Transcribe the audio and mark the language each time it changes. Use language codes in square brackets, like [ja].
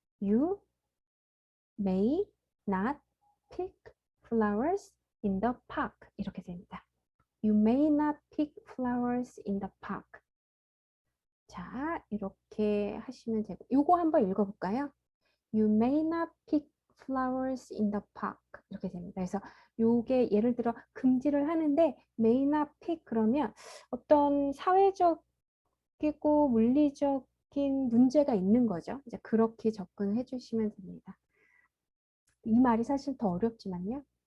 [en] You may not pick flowers in the park. [ko] 이렇게 됩니다. [en] You may not pick flowers in the park. [ko] 자, 이렇게 하시면 되고, 요거 한번 읽어볼까요? [en] You may not pick flowers in the park. [ko] 이렇게 됩니다. 그래서 요게 예를 들어 금지를 하는데 may not pick 그러면 어떤 사회적이고 물리적인 문제가 있는 거죠. 이제 그렇게 접근을 해주시면 됩니다. 이 말이 사실 더 어렵지만요.